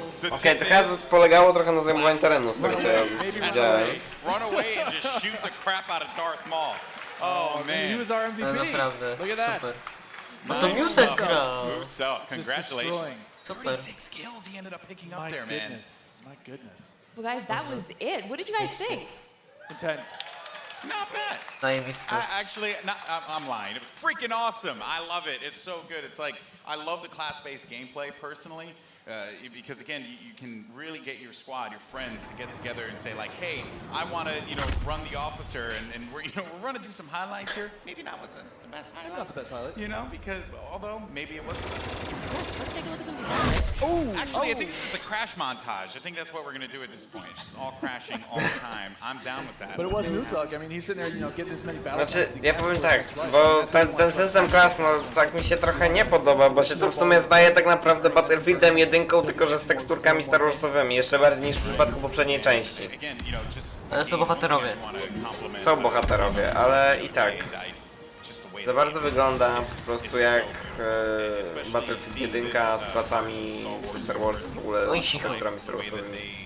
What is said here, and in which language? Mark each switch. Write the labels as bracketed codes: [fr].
[pl] Okej, to chyba polegało trochę na zajmowaniu terenu, z tego co ja widziałem. [en] Run away and just shoot the crap out of Darth Maul. Oh man. He was our MVP. [pl] Naprawdę, [en] Look at that. [pl] super. No to Musek grał. [en] So, congratulations. 36 kills he ended up picking up there, man. My goodness. Well, guys, that was it. What did you guys think? Intense. Not bad. Actually, I'm lying. It was freaking awesome. I love it. It's so good. It's like, I love the class-based gameplay personally. Because again, you can really get your squad, your friends, to get together and say like, hey, I want to, run the officer, and we're running through some highlights here. Maybe not wasn't the best highlight. Not the best highlight. Because although maybe it was. Let's take a look at some of these highlights. Actually, I think this is a crash montage. I think that's what we're gonna do at this point. It's just all crashing all the time. I'm down with that. But it was Musok. I mean, he's sitting there, getting as many battles. [pl] Znaczy, ja powiem tak, bo ten system klas, no tak mi się trochę nie podoba, bo się tu w sumie zdaje tak naprawdę Battlefieldem 1, tylko że z teksturkami Star Warsowymi, jeszcze bardziej niż w przypadku poprzedniej części. Ale są bohaterowie. Są bohaterowie, ale i tak. Za bardzo wygląda po prostu jak Battlefield 1 z klasami ze Star Wars, w ogóle z teksturami Star Warsowymi.